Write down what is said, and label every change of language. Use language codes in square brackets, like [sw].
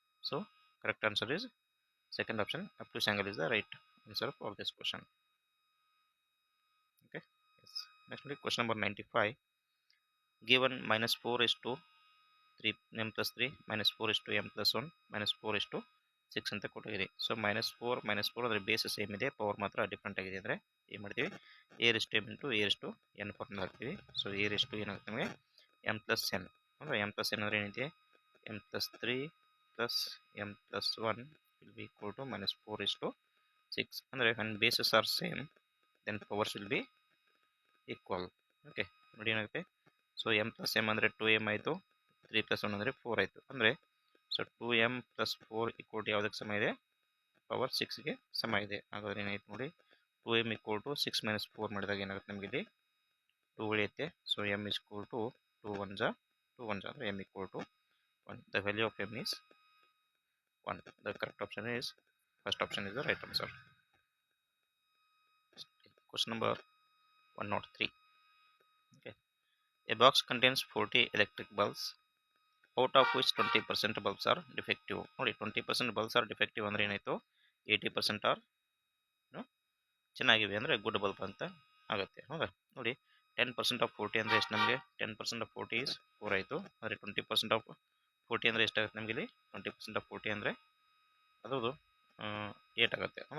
[en] So correct answer is second option. Obtuse angle is the right answer for this question. Okay, yes. Next question number 95. Given minus 4 is to 3 m plus 3 minus 4 is to m plus 1 minus 4 is to 6 [kn] ಅಂತ ಕೊಟ್ಟಿದೆ. So minus 4 ಅಂದರೆ base same ಇದೆ, power ಮಾತ್ರ different ಆಗಿದೆ. ಅಂದರೆ ಏನು ಮಾಡ್ತೀವಿ, [en] a raised to m into a raised to n [kn] formula ಹಾಕ್ತೀವಿ. [en] so a raised to [kn] ಏನಾಗುತ್ತೆ ನಮಗೆ [en] M plus N ಅಂದರೆ M plus N [kn] ಅಂದರೆ ಏನಿದೆ [en] M plus 3 plus M plus 1 will be equal to -4:6 ಅಂದರೆ when bases are same then powers will be equal. [kn] Okay ನೋಡಿ ಏನಾಗುತ್ತೆ so M plus M ಅಂದರೆ 2m ಆಯಿತು 3 ಪ್ಲಸ್ 1 ಅಂದರೆ 4 ಆಯಿತು ಅಂದರೆ so 2m plus 4 equal to ಯಾವುದಕ್ಕೆ ಸಮ ಇದೆ ಪವರ್ 6ಗೆ ಸಮ ಇದೆ. ಹಾಗಾದ್ರೆ ಏನಾಯ್ತು ನೋಡಿ 2m ಈಕ್ವಲ್ ಟು 6 - 4 ಮಾಡಿದಾಗ ಏನಾಗುತ್ತೆ ನಮಗೆ ಇಲ್ಲಿ 2 ಉಳಿಯುತ್ತೆ. [en] So m is equal to 2 1 ಅಂದರೆ m equal to 1. The value of m is 1. The correct option is first option is the right answer. Question number 103. Okay. A box contains 40 electric bulbs out of which 20% bulbs are defective. [kn] ನೋಡಿ [en] 20% bulbs are defective [kn] ಅಂದರೆ ಏನಾಯಿತು 80% are ಚೆನ್ನಾಗಿವೆ ಅಂದರೆ good bulb ಅಂತ ಆಗುತ್ತೆ. ಹೌದಾ ನೋಡಿ 10% of 40 ಅಂದರೆ ಎಷ್ಟು ನಮಗೆ 10% ಆಫ್ 40 is 4 ಆಯಿತು. ಅಂದರೆ 20% ಆಫ್ 40 ಅಂದರೆ ಎಷ್ಟಾಗುತ್ತೆ ನಮಗೆ ಇಲ್ಲಿ 20% ಆಫ್ 40 ಅಂದರೆ ಅದರದ್ದು 8 ಆಗುತ್ತೆ.